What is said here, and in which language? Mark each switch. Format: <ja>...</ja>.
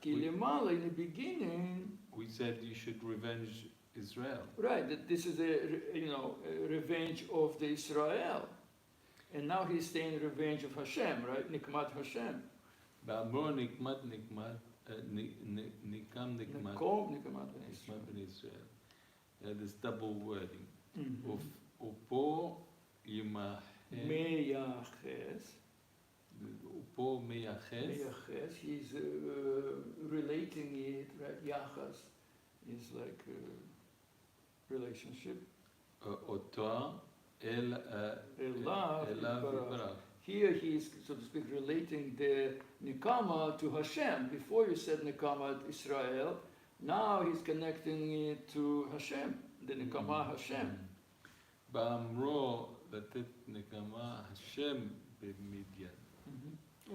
<he>כי למעלה,</he> <en>in the beginning, we said you should revenge Israel. Right, that this is a revenge of the Israel. And now he's saying revenge of Hashem, right?</en> <he>Nikmat Hashem. באמרו נקמת נקם נקמת בני ישראל.</he> <en>This double wording.</en> <he>ופה מייחס. ופה מייחס.</he> <en>He's relating it, right? Yachas is like a relationship.</en> <he>אותו אליו יתברך.</he> <en>Here he is, so to speak, relating the Nikama to Hashem. Before you said Nikama Israel, Now he's connecting it to Hashem, the Nekama Hashem.</en> <he>באמרו לתת נקמה השם במדיין.</he>